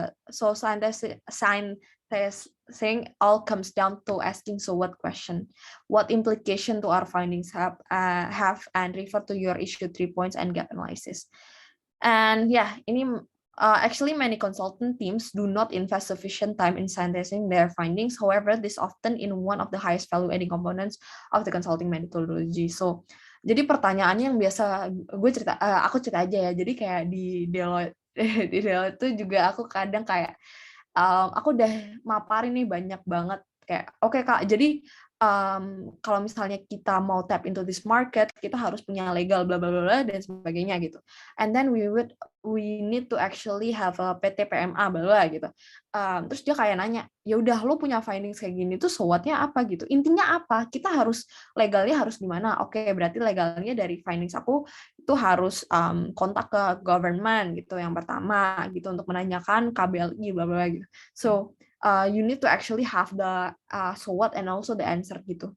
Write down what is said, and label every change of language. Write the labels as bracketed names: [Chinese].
[English] So synthesizing all comes down to asking so what question, what implication to our findings have, and refer to your issue 3 points and gap analysis. And yeah, ini actually, many consultant teams do not invest sufficient time in synthesizing their findings. However, this often in one of the highest value-adding components of the consulting methodology. [Indonesian] So, jadi pertanyaannya yang biasa aku cerita aja ya. Jadi kayak di Deloitte itu juga aku kadang kayak aku udah maparin nih banyak banget kayak oke, Kak, jadi kalau misalnya kita mau [English] tap into this market, [Indonesian] kita harus punya legal bla bla bla dan sebagainya gitu. [English] And then we need to actually have a PT PMA bla bla gitu. [Indonesian] Terus dia kayak nanya, ya udah lo punya findings kayak gini tuh so what-nya apa gitu. Intinya apa? Kita harus legalnya harus gimana? Oke, berarti legalnya dari findings aku itu harus kontak ke government gitu yang pertama gitu untuk menanyakan KBLI bla bla gitu. [English] So you need to actually have the so what and also the answer gitu.